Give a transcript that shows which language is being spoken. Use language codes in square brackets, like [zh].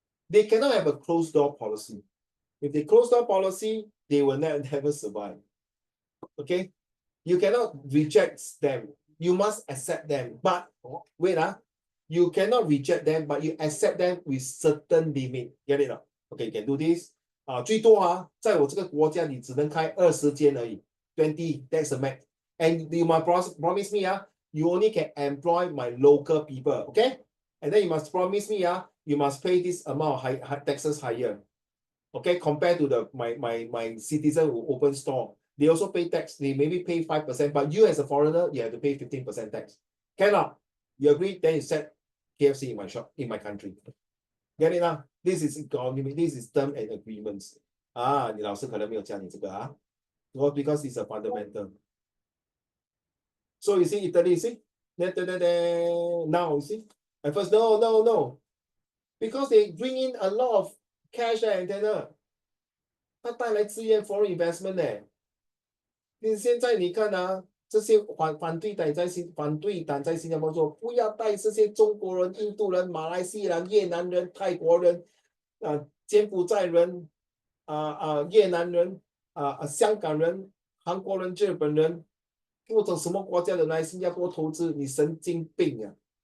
[en] They cannot have a closed door policy. If they close door policy, they will never survive. Okay? You cannot reject them. You must accept them. But wait, you cannot reject them, but you accept them with certain limit. Get it? Okay, you can do this. [zh] 最多在我这个国家你只能开20间而已 ， [en] 20 that's the max. And you must promise me you only can employ my local people, okay? And then you must promise me you must pay this amount of high taxes higher, okay? Compared to my citizen who open store, they also pay tax. They maybe pay 5%, but you as a foreigner you have to pay 15% tax. Cannot? You agree? Then you set KFC in my shop in my country. Get it now? This is economy. This is term and agreements. [zh] 你老师可能没有教你这个 [en] because it's a fundamental. So you see Italy, you see? Now you see? At first, no. Because they bring in a lot of cash and then [zh] 它带来资源 [en] foreign investment [zh] 你现在你看这些反对党在新加坡说，不要带这些中国人、印度人、马来西亚人、越南人、泰国人、柬埔寨人、越南人、香港人、韩国人、日本人，或者什么国家的来新加坡投资，你神经病啊！